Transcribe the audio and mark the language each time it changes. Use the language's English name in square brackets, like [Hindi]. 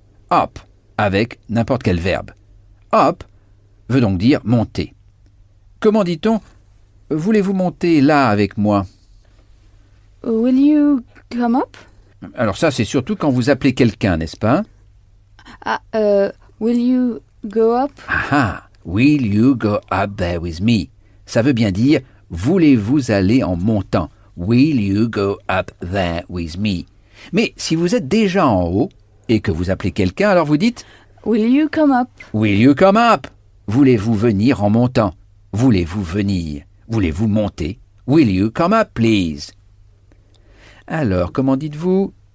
[French] Up avec n'importe quel verbe. Up veut donc dire monter. Comment dit-on voulez-vous monter là avec moi? [English] Will you come up? [French] Alors ça, c'est surtout quand vous appelez quelqu'un, n'est-ce pas? [English] Will you go up? Ah, will you go up there with me? [French] Ça veut bien dire voulez-vous aller en montant? [English] Will you go up there with me? [French] Mais si vous êtes déjà en haut et que vous appelez quelqu'un, alors vous dites [English] Will you come up? Will you come up? [French] Voulez-vous venir en montant? Voulez-vous venir? Voulez-vous monter? [English] Will you come up, please? [French] Alors, comment dites-vous?